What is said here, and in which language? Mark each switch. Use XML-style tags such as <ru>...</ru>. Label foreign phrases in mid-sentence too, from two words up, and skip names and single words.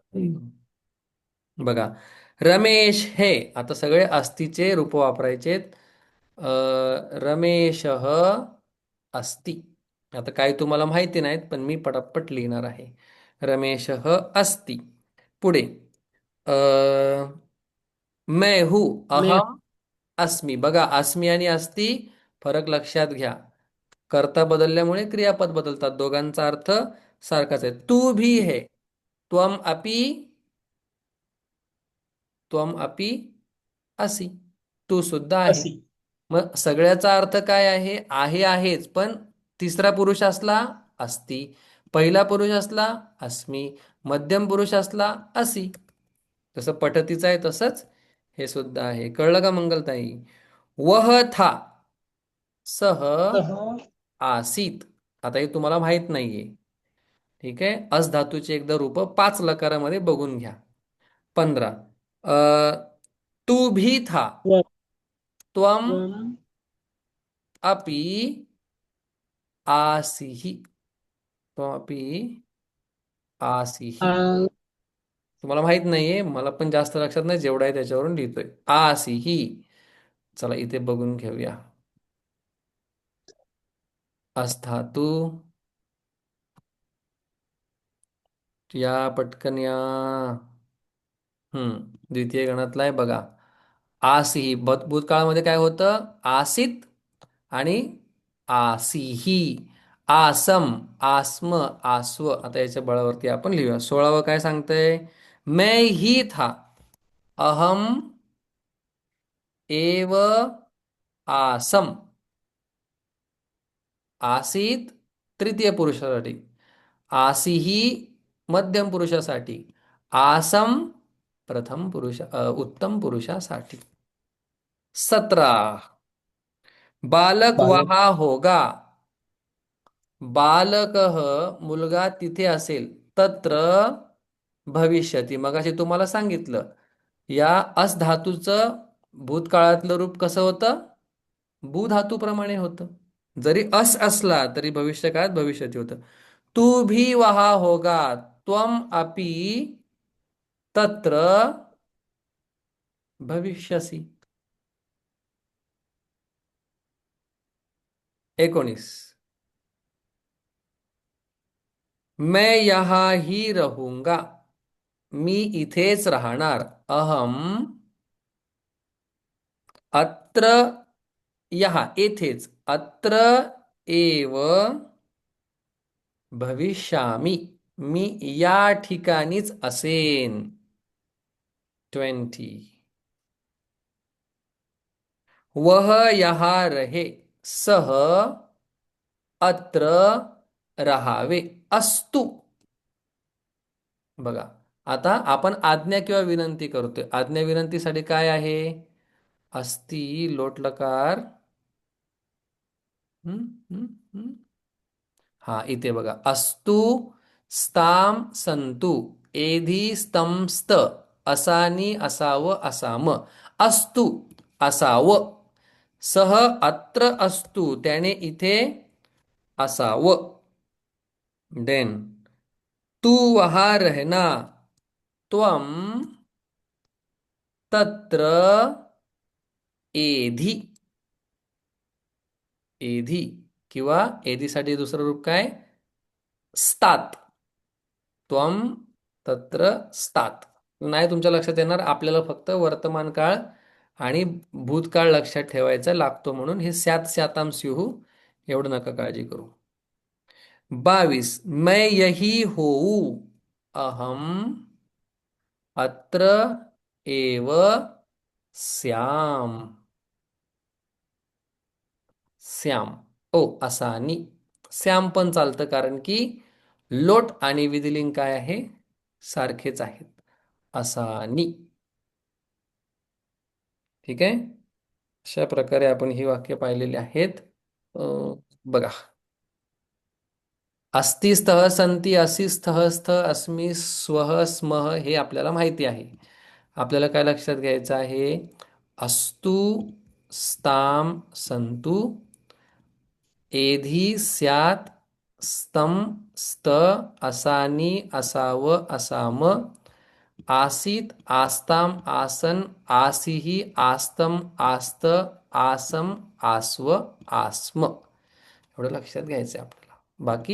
<mr>बघा, रमेश हे. आता सगळे अस्तीचे रूप वापरायचेत.</mr> <sa>रमेश अस्ति.</sa> <mr>आता काही तुम्हाला माहिती नाहीत, पण मी पटापट लिहिणार आहे.</mr> <sa>रमेश अस्ति. पुढे अ,</sa> <hi>मैं हूँ, मैं</hi> <sa>अहम अस्मी.</sa> <mr>बघा, अस्मी आणि अस्ति फरक लक्षात घ्या. कर्ता बदलल्यामुळे क्रियापद बदलतात. दोघांचा अर्थ सारखाच आहे.</mr> <hi>तू भी है,</hi> <sa>त्वम अपि, त्वम अपि असी.</sa> <mr>तू सुद्धा आहे.</mr> <sa>असी.</sa> <mr>मग सगळ्याचा अर्थ काय आहे आहेच, पण तिसरा पुरुष असला अस्ति, पहिला पुरुष असला अस्मी, मध्यम पुरुष असला असी. जसं पठतीचं आहे तसंच हे सुद्धा आहे. कळलं का मंगलताई?</mr> <hi>वह था,</hi> <sa>सह सह आसीत.</sa> <mr>आता हे तुम्हाला माहित नाहीये. ठीक आहे. अस धातूची एकदा रूप 5 लकारामध्ये बघून घ्या.</mr> <hi>15. तू भी था,</hi> <sa>त्वम त्वम त्वम अपि आसीहि, त्वमपि आसीहि. आ-</sa> <mr>तुम्हाला माहित नाहीये, मला पण जास्त लक्षात नाही, जेवढा आहे त्याच्यावरून लिहितोय. आसीहि. चला इथे बघून घेऊया. अस्धातू, या पटकन या. द्वितीय गणातला आहे बघा. आसीही. भूतकाळामध्ये काय होतं? आसित आणि आसीही.</mr> <sa>आसम, आस्म, आस्व.</sa> <mr>आता याच्या बळावरती आपण लिहूया. 16वं काय सांगतंय?</mr> <hi>मैं ही था,</hi> <sa>अहम एव आसम.</sa> <mr>आसीत तृतीय पुरुषासाठी, आसीही मध्यम पुरुषासाठी, आसम प्रथम पुरुष उत्तम पुरुषासाठी.</mr> <sa>17. बालक बालक</sa> <hi>वहा होगा.</hi> <mr>बालकः मुलगा तिथे असेल.</mr> <sa>तत्र भविष्यती.</sa> <mr>मगाशी तुम्हाला सांगितलं, या अस धातूचं भूतकाळातलं रूप कसं होतं? भू धातूप्रमाणे होतं. जरी अस असला तरी भविष्यकाळात भविष्यती होतं.</mr> <hi>तू भी वहा होगा,</hi> <sa>त्वम अपि तत्र भविष्यसी. 19.</sa> <hi>मैं यहाँ ही रहूंगा.</hi> <mr>मी इथेच राहणार.</mr> <sa>अहम अत्र, यहाँ येथेच, अत्र एव भविष्यामी.</sa> <mr>मी या ठिकाणीच असेन. 20.</mr> <hi>वह यहाँ रहे,</hi> <sa>सह अत्र राहावे. अस्तु.</sa> <mr>बघा, आता आपण आज्ञा किंवा विनंती करतोय. आज्ञा विनंतीसाठी काय आहे?</mr> <sa>अस्ति, लोटलकार. हम्म, हम्म, हम्म.</sa> <mr>हा, इथे बघा.</mr> <sa>अस्तु, स्ताम, संतु, एधी, स्तम, स्त, असानी, असावं, असाम. अस्तु, असावं. सह अत्र अस्तु,</sa> <mr>त्याने इथे असावं.</mr> <hi>देन तू वहां रहना,</hi> <sa>त्वम तत्र एधी.</sa> <mr>एधी किंवा एधीसाठी दुसरं रूप काय?</mr> <sa>स्तात. त्वम तत्र स्तात.</sa> <mr>नाही तुमच्या लक्षात येणार. आपल्याला फक्त वर्तमान काळ आणि भूतकाळ लक्षात ठेवायचा लागतो, म्हणून हे</mr> <sa>स्यात स्याताम स्युः</sa> <mr>एवढं नका काळजी करू. 22.</mr> <hi>मैं यही होऊ,</hi> <sa>अहम अत्र एव स्याम. श्याम. ओ, असानी.</sa> <mr>श्याम पण चालतं, कारण की लोट आणि विधिलिंग काय आहे? सारखेच आहेत. असानी. ठीक आहे. अशा प्रकारे आपण ही वाक्य पाहिलेली आहेत. बघा,</mr> <sa>अस्ति स्तः संती, असि स्तः स्थ, अस्मि स्वः स्मः,</sa> <mr>हे आपल्याला माहिती आहे. आपल्याला काय लक्षात घ्यायचं आहे?</mr> <sa>अस्तु, स्ताम संतु, एधी स्यात, स्तम स्त, असानी असावं असाम, आसीत आस्ताम आसन आसीही आस्तम आस्त आसम आस्व आस्म.</sa> <mr>एवढं लक्षात घ्यायचं आहे आपल्याला. बाकी</mr>